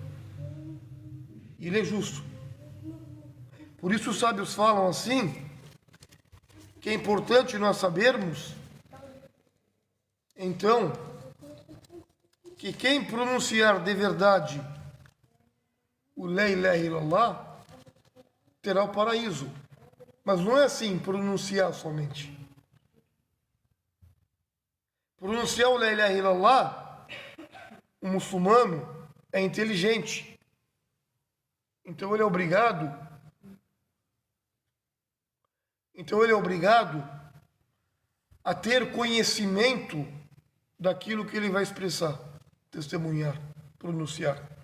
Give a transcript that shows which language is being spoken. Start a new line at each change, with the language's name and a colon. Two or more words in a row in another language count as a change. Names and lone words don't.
Portuguese: E ele é justo. Por isso os sábios falam assim, que é importante nós sabermos, então, que quem pronunciar de verdade o
Arabic: لا إله إلا الله
Portuguese: terá o paraíso. Mas não é assim, pronunciar somente. Pronunciar o
Arabic: لا إله إلا الله,
Portuguese: o muçulmano é inteligente. Então ele é obrigado a ter conhecimento daquilo que ele vai expressar, testemunhar, pronunciar.